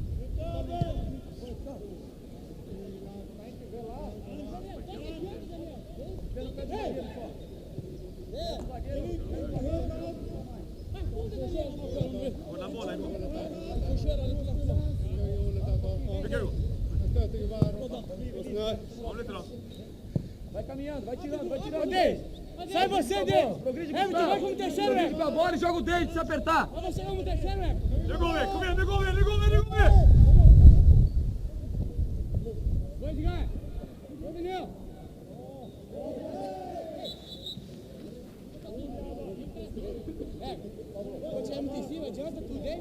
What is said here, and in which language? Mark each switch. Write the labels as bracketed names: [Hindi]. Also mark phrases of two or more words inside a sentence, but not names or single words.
[Swedish] Hålla bollen igång. Vilka då? Av lite då. [Portuguese] Vai caminhando, vai tirando. Sai você, Deus! Progride Everton, vai com o terceiro, Progride com a bola e joga o dente se apertar. Vai você com o terceiro, velho! [Swedish] Nu går vi, kom igen! [Portuguese] Vai, Edgar! Vai, Daniel! Vou tirar muito em cima, adianta tudo, hein?